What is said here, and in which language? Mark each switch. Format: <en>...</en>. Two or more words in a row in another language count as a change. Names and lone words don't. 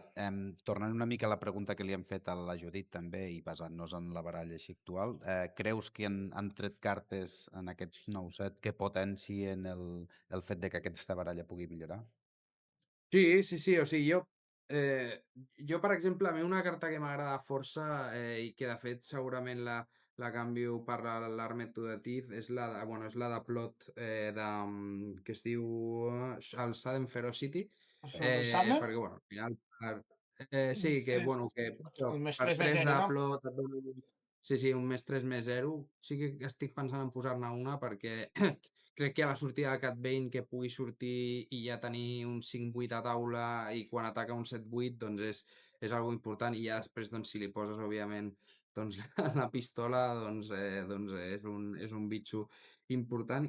<ca>Tornant una mica a la pregunta que li hem fet a la Judit també, i basant-nos en la baralla així actual, creus que han tret cartes en aquest nou set que potencien el fet de que aquesta baralla pugui millorar? Sí, o sigui, jo, per exemple, a mi una carta que m'agrada força, i que de fet segurament la canvio per l'Armed to the Teeth, és és la de Plot, que es diu el Sudden Ferocity, El Summer, perquè, bueno, al final, sí, que, el bueno, que el més per 3 més 3 de 0, no? Plot et dona... Sí, un més 3 més 0. Sí que estic pensant en posar-ne una, perquè crec que a la sortida de Cat Bane que pugui sortir i ja tenir un 5-8 a taula, i quan ataca un 7-8 doncs és algo important, i ja després doncs, si li poses òbviament doncs, la pistola doncs és un bitxo important.</ca>